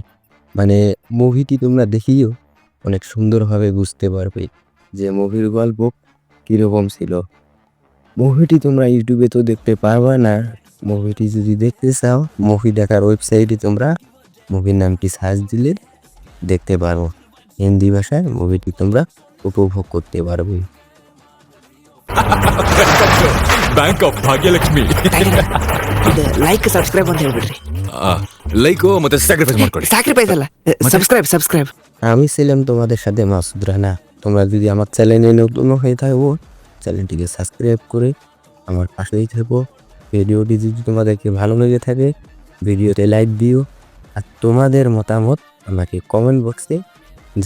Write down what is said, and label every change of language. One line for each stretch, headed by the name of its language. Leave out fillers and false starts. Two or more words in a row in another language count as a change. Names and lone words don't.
Bangla: মানে মুভিটি তোমরা দেখিও অনেক সুন্দরভাবে বুঝতে পারবে যে মুভির গল্প কীরকম ছিল। মুভিটি তোমরা ইউটিউবে তো দেখতে পারবে না। মুভিটি যদি দেখতে চাও, মুভি দেখার ওয়েবসাইটে তোমরা মুভির নামটি সার্চ দিলে দেখতে পারো। হিন্দি ভাষায় মুভিটি তোমরা উপভোগ করতে পারবে।
Kannada: ಬ್ಯಾಂಕ್ ಆಫ್ ಭಾಗ್ಯಲಕ್ಷ್ಮಿ. ಇದು
English: like subscribe
Kannada: ಅಂತ ಹೇಳ್ಬಿಡ್ರಿ. ಲೈಕು ಮತ್ತೆ ಸ್ಯಾಕ್ರಿಫೈಸ್ ಮಾಡ್ಕೊಳ್ಳಿ. ಸ್ಯಾಕ್ರಿಫೈಸ್ ಅಲ್ಲ, ಸಬ್ಸ್ಕ್ರೈಬ್.
Bangla: আমি ছিলাম তোমাদের সাথে মাসুদ রানা। তোমরা যদি আমার চ্যানেলে নতুন হয়ে থাকো, চ্যানেলটিকে সাবস্ক্রাইব করে আমার পাশেই থাকো। ভিডিওটি যদি তোমাদেরকে ভালো লেগে থাকে, ভিডিওতে লাইক দিও। আর তোমাদের মতামত আমাকে
English: comment box
Bangla: জানাইও।